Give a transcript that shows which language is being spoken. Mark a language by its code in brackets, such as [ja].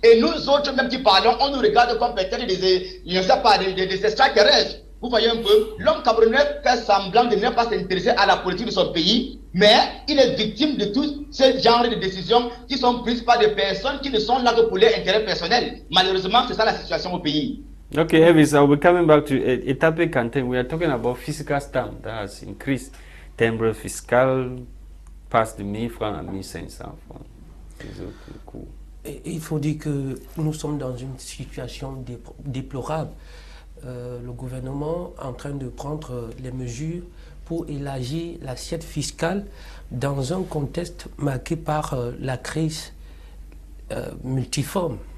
[fr] Et nous autres, même qui parlons, on nous regarde comme peut-être des extraterrestres. Vous voyez un peu, l'homme camerounais fait semblant de ne pas s'intéresser à la politique de son pays, mais il est victime de tout ce genre de décisions qui sont prises par des personnes qui ne sont là que pour leur intérêt personnel. Malheureusement, c'est ça la situation au pays. [en] Okay, Elvis, I'll be coming back to Etape Canteen. We are talking about fiscal stamp that has increased, timbre fiscal, [fr] passe de 1000 francs à 1500 francs. Les autres coûts. Et il faut dire que nous sommes dans une situation déplorable. Le gouvernement est en train de prendre les mesures pour élargir l'assiette fiscale dans un contexte marqué par la crise multiforme.